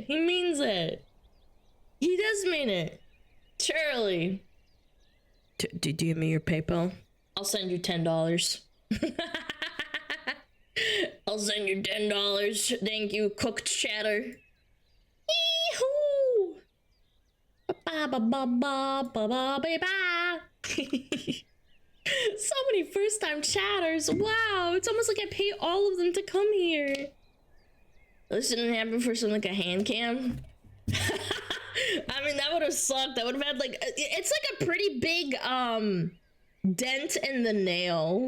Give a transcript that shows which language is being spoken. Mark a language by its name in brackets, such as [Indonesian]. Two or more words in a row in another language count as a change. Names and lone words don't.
[English] He means it. He does mean it. Surely. Do me your PayPal. I'll send you $10. I'll send you $10. Thank you, cooked chatter. Yee-hoo! Ba-ba-ba-ba-ba-ba-ba-ba. So many first-time chatters. Wow, it's almost like I pay all of them to come here. This didn't happen for something like a hand cam. I mean, that would have sucked. That would have had like, it's like a pretty big dent in the nail.